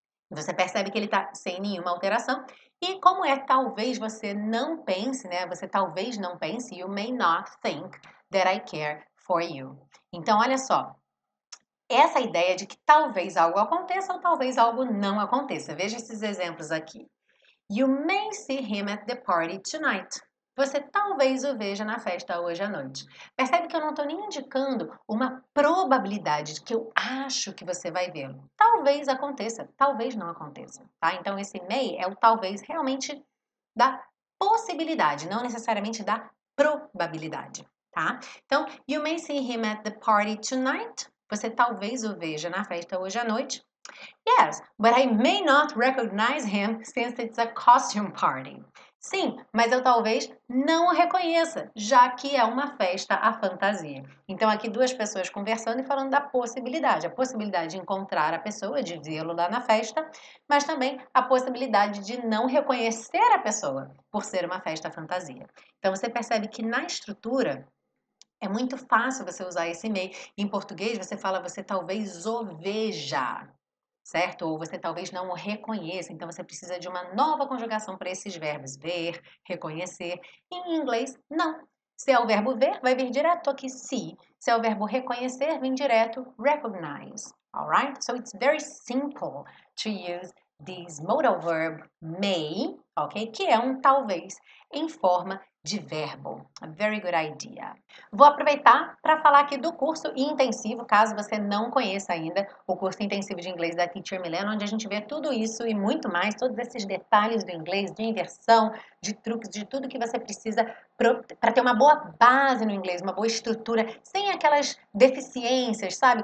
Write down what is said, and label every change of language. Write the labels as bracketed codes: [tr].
[pt] Você percebe que ele está sem nenhuma alteração. E como é talvez você não pense, né? Você talvez não pense, [en] you may not think that I care for you. [pt] Então, olha só. Essa ideia de que talvez algo aconteça ou talvez algo não aconteça. Veja esses exemplos aqui. [en] You may see him at the party tonight. [pt] Você talvez o veja na festa hoje à noite. Percebe que eu não estou nem indicando uma probabilidade de que eu acho que você vai vê-lo. Talvez aconteça, talvez não aconteça, tá? Então esse may é o talvez realmente da possibilidade, não necessariamente da probabilidade, tá? [en] Então, you may see him at the party tonight. [pt] Você talvez o veja na festa hoje à noite. [en] Yes, but I may not recognize him since it's a costume party. [pt] Sim, mas eu talvez não o reconheça, já que é uma festa à fantasia. Então, aqui duas pessoas conversando e falando da possibilidade. A possibilidade de encontrar a pessoa, de vê-lo lá na festa, mas também a possibilidade de não reconhecer a pessoa, por ser uma festa à fantasia. Então, você percebe que na estrutura é muito fácil você usar esse may. Em português, você fala você talvez o veja, certo? Ou você talvez não o reconheça, então você precisa de uma nova conjugação para esses verbos, ver, reconhecer. Em inglês, não. Se é o verbo ver, vai vir direto aqui see. Se é o verbo reconhecer, vem direto recognize. [en] Alright? So it's very simple to use this modal verb may, ok? [pt] Que é um talvez em forma de verbo. [en] A very good idea. [pt] Vou aproveitar para falar aqui do curso intensivo, caso você não conheça ainda o curso intensivo de inglês da Teacher Milena, onde a gente vê tudo isso e muito mais, todos esses detalhes do inglês, de inversão, de truques, de tudo que você precisa para ter uma boa base no inglês, uma boa estrutura, sem aquelas deficiências, sabe?